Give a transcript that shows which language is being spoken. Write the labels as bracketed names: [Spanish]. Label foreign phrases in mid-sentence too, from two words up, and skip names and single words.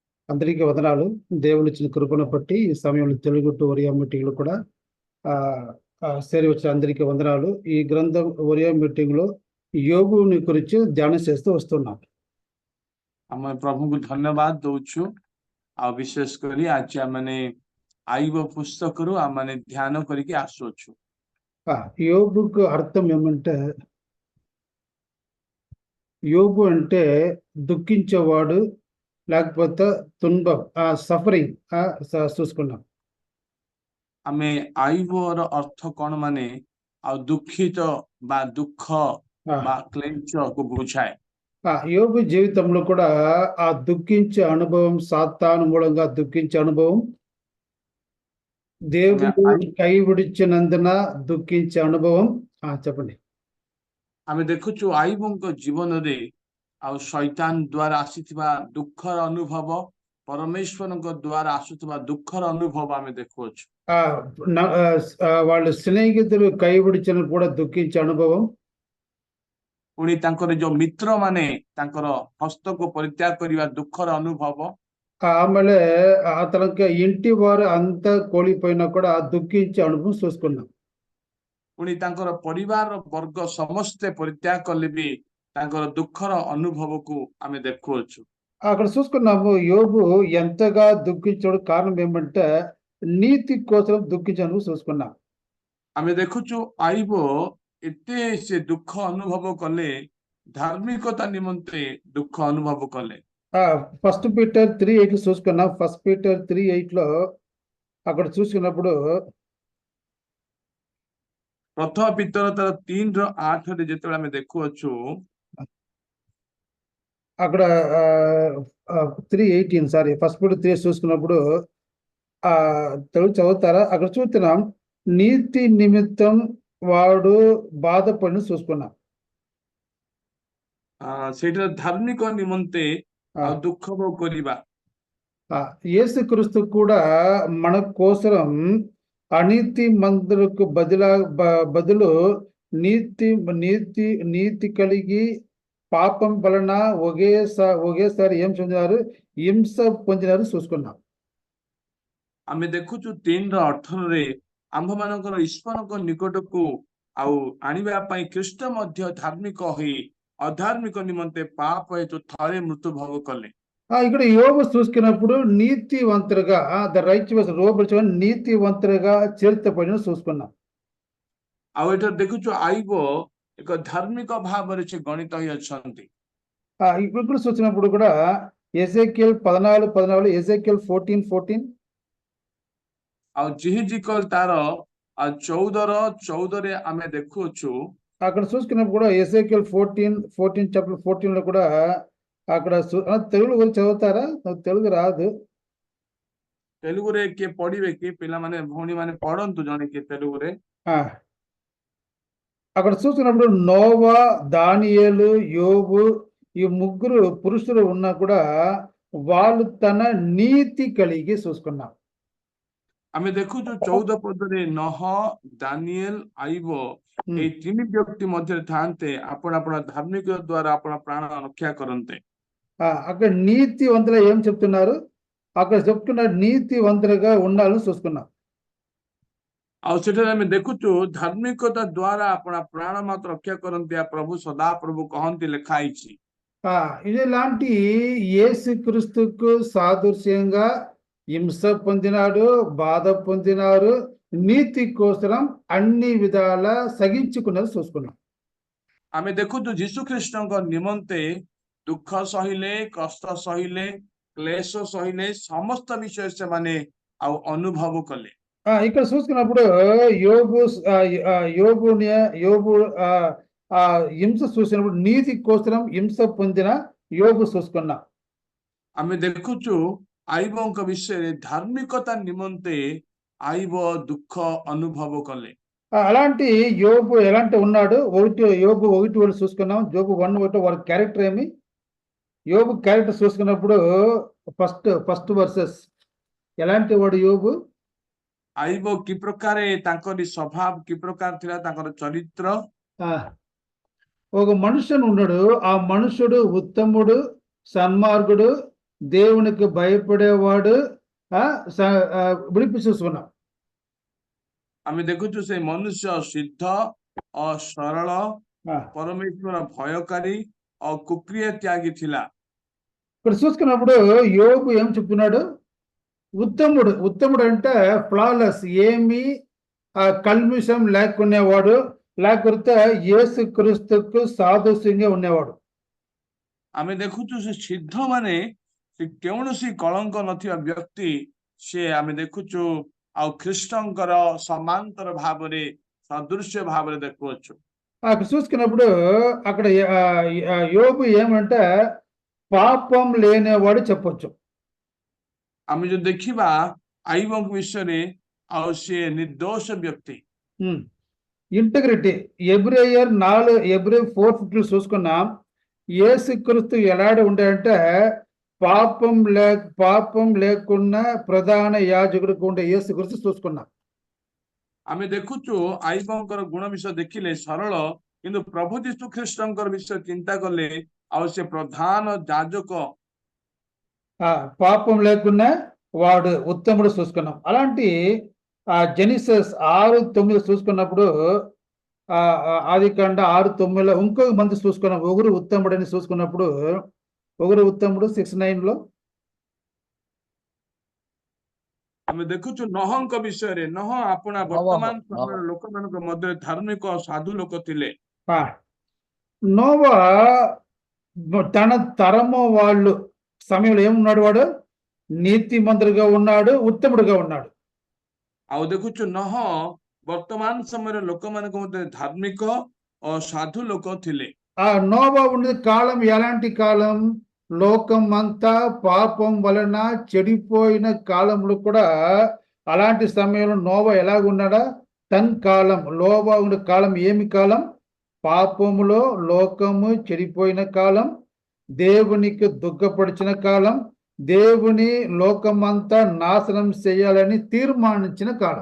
[Telugu] అందరికీ వందనాలు. దేవుడిచ్చిన కృపను బట్టి ఈ సమయంలో తెలుగు టు ఒరియా మీటింగ్‌లో కూడా చేరి వచ్చిన అందరికీ వందనాలు. ఈ గ్రంథం ఒరియా మీటింగ్‌లో యోబుని గురించి ధ్యానం చేస్తూ వస్తున్నాం. [Odia] ଆମେ ପ୍ରଭୁଙ୍କୁ ଧନ୍ୟବାଦ ଦଉଛୁ ଆଉ ବିଶେଷ କରି ଆଜି ଆମମାନେ ଆଇବ ପୁସ୍ତକରୁ ଆମମାନେ ଧ୍ୟାନ କରିକି ଆସୁଅଛୁ। [Telugu] యోబుకు అర్థం ఏమంటే యోబు అంటే దుఃఖించేవాడు లేకపోతే తుంబం సఫరింగ్ చూసుకున్నాం। [Odia] ଆମେ ଆଇବର ଅର୍ଥ କଣ ମାନେ ଆଉ ଦୁଃଖିତ ବା ଦୁଃଖ ବା କ୍ଲେଶକୁ ବୁଝାଏ। [Telugu] యోబు జీవితంలో కూడా ఆ దుఃఖించే అనుభవం, సాతాను మూలంగా దుఃఖించే అనుభవం, దేవుడు కై విడిచినందున దుఃఖించే అనుభవం। చెప్పండి। [Odia] ଆମେ ଦେଖୁଛୁ ଆଇବଙ୍କ ଜୀବନରେ ଆଉ ଶୈତାନ ଦ୍ୱାରା ଆସିଥିବା ଦୁଃଖର ଅନୁଭବ, ପରମେଶ୍ୱରଙ୍କ ଦ୍ୱାରା ଆସୁଥିବା ଦୁଃଖର ଅନୁଭବ ଆମେ ଦେଖୁଅଛୁ। [Telugu] వాళ్ళ స్నేహితులు కై విడిచిన కూడా దుఃఖించే అనుభవం, [Odia] ପୁଣି ତାଙ୍କର ଯୋଉ ମିତ୍ର ମାନେ ତାଙ୍କର ହସ୍ତକୁ ପରିତ୍ୟାଗ କରିବା ଦୁଃଖର ଅନୁଭବ, [Telugu] ఆమెಲೆ అతనికి ఇంటి వారు అంతా కోల్పోయినా కూడా దుఃఖించే అనుభవం చూసుకున్నాం। [Odia] ପୁଣି ତାଙ୍କର ପରିବାର ବର୍ଗ ସମସ୍ତେ ପରିତ୍ୟାଗ କଲେ ବି ତାଙ୍କର ଦୁଃଖର ଅନୁଭବକୁ ଆମେ ଦେଖୁଅଛୁ। [Telugu] అక్కడ చూసుకున్నాము యోబు ఎంతగా దుఃఖించడం కారణం ఏమంటే నీతి కోసం దుఃఖించను చూసుకున్నాం। [Odia] ଆମେ ଦେଖୁଛୁ ଆଇବ ଏତେ ସେ ଦୁଃଖ ଅନୁଭବ କଲେ, ଧାର୍ମିକତା ନିମନ୍ତେ ଦୁଃଖ ଅନୁଭବ କଲେ। [Telugu] ఫస్ట్ పీటర్ 3:8 చూసుకున్నాం। ఫస్ట్ పీటర్ 3:8 అక్కడ చూసుకున్నప్పుడు [Odia] ପ୍ରଥମ ପିତର ତାର 3:8 ଯେତେବେଳେ ଆମେ ଦେଖୁଅଛୁ, [Telugu] అక్కడ 3:18 సారీ ఫస్ట్ పీటర్ 3 చూసుకున్నప్పుడు తెలుగు చదువుతారా? అక్కడ చూస్తున్నాం నీతి నిమిత్తం వాడు బాధపడిన చూసుకున్నాం। [Odia] ସେଇଟା ଧାର୍ମିକ ନିମନ୍ତେ ଦୁଃଖ ଭୋଗ କରିବା। [Telugu] యేసుక్రీస్తు కూడా మన కోసం అనీతి మందులకు బదులు నీతి కలిగి పాపం వలన ఒకేసారి ఏం చెందినారు? హింస పొందినారు చూసుకున్నాం। [Odia] ଆମେ ଦେଖୁଛୁ 3:18 ଆମ୍ଭମାନଙ୍କର ଈଶ୍ୱରଙ୍କ ନିକଟକୁ ଆଉ ଆଣିବା ପାଇଁ ଖ୍ରୀଷ୍ଟ ମଧ୍ୟ ଧାର୍ମିକ ହୋଇ ଅଧାର୍ମିକ ନିମନ୍ତେ ପାପ ହେତୁ ଥରେ ମୃତ୍ୟୁ ଭୋଗ କଲେ। [Telugu] ఇక్కడ యోబు చూసుకున్నప్పుడు నీతివంతులుగా [English] the righteous [Telugu] నీతివంతులుగా చేర్చబడిన చూసుకున్నాం। [Odia] ଆଉ ଏଠାରେ ଦେଖୁଛୁ ଆଇବ ଏକ ଧାର୍ମିକ ଭାବରେ ସେ ଗଣିତ ହୋଇ ଅଛନ୍ତି। [Telugu] ఇప్పుడు చూసినప్పుడు కూడా ఎజెకియల్ 14:14, ఎజెకియల్ 14:14 [Odia] ଆଉ జిహిజికల్ ତାର 14:14 ଆମେ ଦେଖୁଛୁ। [Telugu] అక్కడ చూసుకున్నప్పుడు కూడా ఎజెకియల్ 14 చాప్టర్ 14 కూడా అక్కడ తెలుగు గురించి చదువుతారా? తెలుగు రాదు। [Odia] తెలుగుରେ କିଏ ପଢିବେ କି? ପିଲାମାନେ ଭଉଣୀ ମାନେ ପଢନ୍ତୁ ଜଣେ କିଏ తెలుగుରେ। [Telugu] అక్కడ చూసుకున్నప్పుడు నోవా, దానియేలు, యోబు ఈ ముగ్గురు పురుషులు ఉన్నా కూడా వాళ్ళు తన నీతి కలిగి చూసుకున్నాం। [Odia] ଆମେ ଦେଖୁଛୁ 14 ପଦରେ ନହ, ଦାନିଏଲ, ଆଇବ এই ତିନି ବ୍ୟକ୍ତି ମଧ୍ୟରେ ଥାନ୍ତେ ଆପଣ ଆପଣ ଧାର୍ମିକ ଦ୍ୱାରା ଆପଣ ପ୍ରାଣ ରକ୍ଷା କରନ୍ତେ। [Telugu] అక్కడ నీతివంతులు ఏం చెప్తున్నారు? అక్కడ చెప్తున్నారు నీతివంతులుగా ఉండాలని చూసుకున్నాం। [Odia] ଆଉ ସେଠାରେ ଆମେ ଦେଖୁଛୁ ଧାର୍ମିକତା ଦ୍ୱାରା ଆପଣ ପ୍ରାଣ ମାତ୍ର ରକ୍ଷା କରନ୍ତି, ପ୍ରଭୁ ସଦାପ୍ରଭୁ କହନ୍ତି, ଲେଖା ହେଇଛି। [Telugu] ఇలాంటి యేసుక్రీస్తుకు సాదృశ్యంగా హింస పొందినాడు, బాధ పొందినారు, నీతి కోసం అన్ని విధాల సగించుకున్నది చూసుకున్నాం। [Odia] ଆମେ ଦେଖୁଛୁ ଯୀଶୁଖ୍ରୀଷ୍ଟଙ୍କ ନିମନ୍ତେ ଦୁଃଖ ସହିଲେ, କଷ୍ଟ ସହିଲେ, କ୍ଲେଶ ସହିଲେ, ସମସ୍ତ ବିଷୟ ସେମାନେ ଆଉ ଅନୁଭବ କଲେ। [Telugu] ఇక్కడ చూసుకున్నప్పుడు యోబు హింస చూసినప్పుడు నీతి కోసం హింస పొందిన యోబు చూసుకున్నా। [Odia] ଆମେ ଦେଖୁଛୁ ଆଇବଙ୍କ ବିଷୟରେ ଧାର୍ମିକତା ନିମନ୍ତେ ଆଇବ ଦୁଃଖ ଅନୁଭବ କଲେ। [Telugu] అలాంటి యోబు ఎలాంటి ఉన్నాడు? యోబు 1 చూసుకున్నాం। యోబు 1:1 వారి క్యారెక్టర్ ఏమి? యోబు క్యారెక్టర్ చూసుకున్నప్పుడు [English] first verses [Telugu] ఎలాంటి వాడు యోబు? [Odia] ଆଇବ କି ପ୍ରକାର ତାଙ୍କରି ସ୍ୱଭାବ କି ପ୍ରକାର ଥିଲା, ତାଙ୍କର ଚରିତ୍ର। [Telugu] ఒక మనుషుడు ఉన్నాడు, ఆ మనుషుడు ఉత్తముడు, సన్మార్గుడు, దేవునికి భయపడేవాడు విడిపి చూసుకున్నాం. [Odia] ଆମେ ଦେଖୁଛୁ ସେ ମନୁଷ୍ୟ ସିଦ୍ଧ ଓ ସରଳ ఆ, ପରମେଶ୍ୱର ଭୟକାରୀ ଓ କୁକ୍ରିୟ ତ୍ୟାଗୀ ଥିଲା। [Telugu] ఇక్కడ చూసుకున్నప్పుడు యోబు ఏం చెప్తున్నాడు? ఉత్తముడు. ఉత్తముడు అంటే ఫ్లాలెస్, ఏమి కల్మిషం లేకునేవాడు, లేకపోతే యేసు క్రీస్తుకు సాదృశ్యంగా ఉండేవాడు. [Odia] ଆମେ ଦେଖୁଛୁ ସେ ସିଦ୍ଧ ମାନେ ସେ କୌଣସି କଳଙ୍କ ନଥିବା ବ୍ୟକ୍ତି, ସେ ଆମେ ଦେଖୁଛୁ ଆଉ ଖ୍ରୀଷ୍ଟଙ୍କର ସମାନ୍ତର ଭାବରେ ସଦୃଶ୍ୟ ଭାବରେ ଦେଖୁଅଛୁ। [Telugu] అక్కడ చూసుకున్నప్పుడు అక్కడ యోబు ఏమంటే పాపం లేనివాడు చెప్పొచ్చు. [Odia] ଆମେ ଯଦି ଦେଖିବା ଆଇବଙ୍କ ବିଷୟରେ, ଆଉ ସେ ନିର୍ଦ୍ଦୋଷ ବ୍ୟକ୍ତି। [Telugu] ఇంటిగ్రిటీ ఎబ్రేయర్ 4:50 చూసుకున్నాం. యేసుక్రీస్తు ఎలాంటి ఉండే పాపం లేకున్నా ప్రధాన యాజకుడికి ఉండే యేసుక్రీస్తు చూసుకున్నాం. [Odia] ଆମେ ଦେଖୁଛୁ ଆଇବଙ୍କର ଗୁଣ ବିଷୟ ଦେଖିଲେ ସରଳ, କିନ୍ତୁ ପ୍ରଭୁ ଯୀଶୁ ଖ୍ରୀଷ୍ଟଙ୍କର ବିଷୟ ଚିନ୍ତା କଲେ ଆଉ ସେ ପ୍ରଧାନ ଯାଜକ, [Telugu] పాపం లేకున్నా వాడు ఉత్తముడు చూసుకున్నాం. అలాంటి జెనిసిస్ 6:9 చూసుకున్నప్పుడు ఆదికాండ 6:9లో ఇంకొక మంది చూసుకున్నాం, ఒకరు ఉత్తముడు అని చూసుకున్నప్పుడు, ఒకరు ఉత్తముడు 6:9లో [Odia] ଆମେ ଦେଖୁଛୁ ନହଙ୍କ ବିଷୟରେ। ନହ ଆପଣା ବର୍ତ୍ତମାନ ସମୟର ଲୋକମାନଙ୍କ ମଧ୍ୟରେ ଧାର୍ମିକ ସାଧୁ ଲୋକ ଥିଲେ। [Telugu] నోవా తన తరము వాళ్ళు సమయంలో ఏమున్నాడు? వాడు నీతిమంతుడిగా ఉన్నాడు, ఉత్తముడుగా ఉన్నాడు. [Odia] ଆଉ ଦେଖୁଛୁ ନହ ବର୍ତ୍ତମାନ ସମୟରେ ଲୋକମାନଙ୍କ ମଧ୍ୟରେ ଧାର୍ମିକ ଓ ସାଧୁ ଲୋକ ଥିଲେ। [Telugu] నోవా ఉన్నది కాలం ఎలాంటి కాలం? లోకం అంతా పాపం వలన చెడిపోయిన కాలంలో కూడా అలాంటి సమయంలో నోవా ఎలాగున్నాడా? తన కాలం, నోవా ఉన్న కాలం ఏమి కాలం? పాపములో లోకము చెడిపోయిన కాలం, దేవునికి దుఃఖపడిచిన కాలం, దేవుని లోకమంతా నాశనం చేయాలని తీర్మానించిన కాలం.